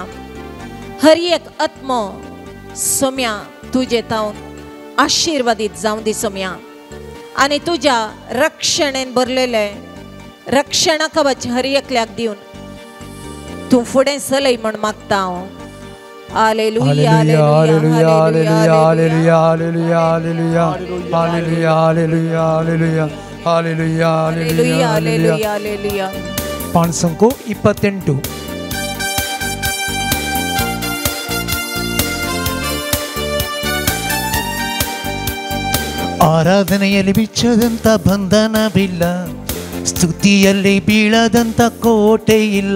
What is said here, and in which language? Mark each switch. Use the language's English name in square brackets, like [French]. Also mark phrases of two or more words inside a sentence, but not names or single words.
[Konkani] हर एक आत्मो सोम्या तुजे तावन आशिर्वादीत जावं दी सोम्या आनी तुज्या रक्षणेन भरलेले रक्षण कवच हर एकल्याक दिवन तूं फुडें चलय म्हण मागता हांव. हालेलुया हालेलुया हालेलुया हालेलुया हालेलुया हालेलुया हालेलुया हालेलुया हालेलुया हालेलुया हालेलुया हालेलुया. [Kannada] ಪಾನ್ಸಂಕು 28. ಆರಾಧನೆಯಲ್ಲಿ ಬಿಚ್ಚದಂತ ಬಂಧನವಿಲ್ಲ, ಸ್ತುತಿಯಲ್ಲಿ ಬೀಳದಂತ ಕೋಟೆ ಇಲ್ಲ.